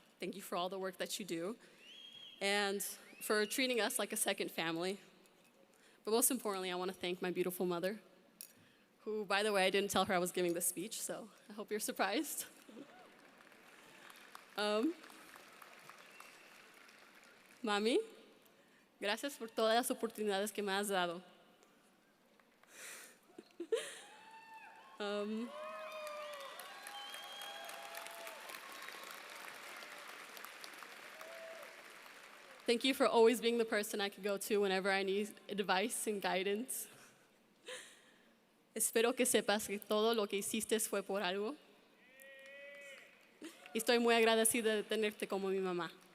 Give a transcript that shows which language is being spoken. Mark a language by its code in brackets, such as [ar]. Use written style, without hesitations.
[en] Thank you for all the work that you do, and for treating us like a second family. But most importantly, I want to thank my beautiful mother, who, by the way, I didn't tell her I was giving this speech, so I hope you're surprised. [es] Mami, gracias por todas las oportunidades que me has dado. [en] Thank you for always being the person I could go to whenever I need advice and guidance. [es] Espero que sepas que todo lo que hiciste fue por algo. Y estoy muy agradecida de tenerte como mi mamá.